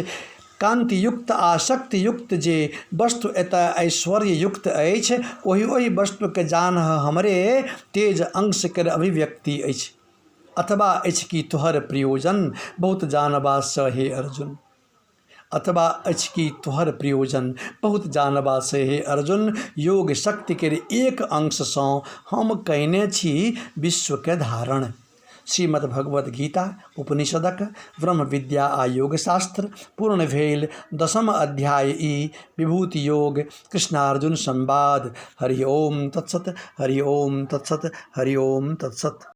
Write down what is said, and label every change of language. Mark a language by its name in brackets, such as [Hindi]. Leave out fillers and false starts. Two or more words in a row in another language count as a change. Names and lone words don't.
[Maithili] कांति युक्त आ शक्ति युक्त जे वस्तु एतय ऐश्वर्य युक्त अछि, ओहि वस्तु के जानह हमरे तेज अंश केर अभिव्यक्ति अछि। अथवा अछि कि तोहर प्रयोजन बहुत जानबा सँ हे अर्जुन। अथवा अछि कि तोहर प्रयोजन बहुत जानबा से हे अर्जुन। योग शक्ति के एक अंश सँ हम कयने छी विश्व के धारण। श्रीमद् भगवद गीता उपनिषदक ब्रह्म विद्या आ योग शास्त्र पूर्ण भेल। 10म अध्याय ई विभूति योग कृष्णार्जुन संवाद। [Sanskrit] हरि ओम तत्सत, हरि ओम तत्सत, हरि ओम तत्सत।